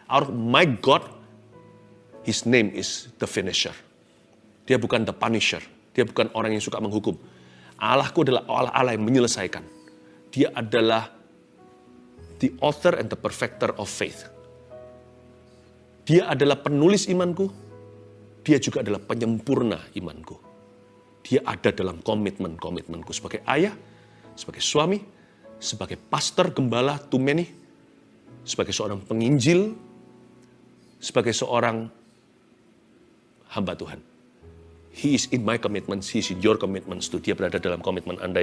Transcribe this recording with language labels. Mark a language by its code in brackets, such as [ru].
[en] My God, His name is the finisher. [id] Dia bukan [en] the punisher. [id] Dia bukan orang yang suka menghukum. Allahku adalah Allah yang menyelesaikan. Dia adalah [en] the author and the perfecter of faith. [id] Dia adalah penulis imanku. Dia juga adalah penyempurna imanku. Dia ada dalam komitmenku sebagai ayah, sebagai suami, sebagai pastor gembala [en] to many, [id] sebagai seorang penginjil, sebagai seorang hamba Tuhan. [en] He is in my commitments, he is in your commitments too. [id] Dia berada dalam komitmen Anda.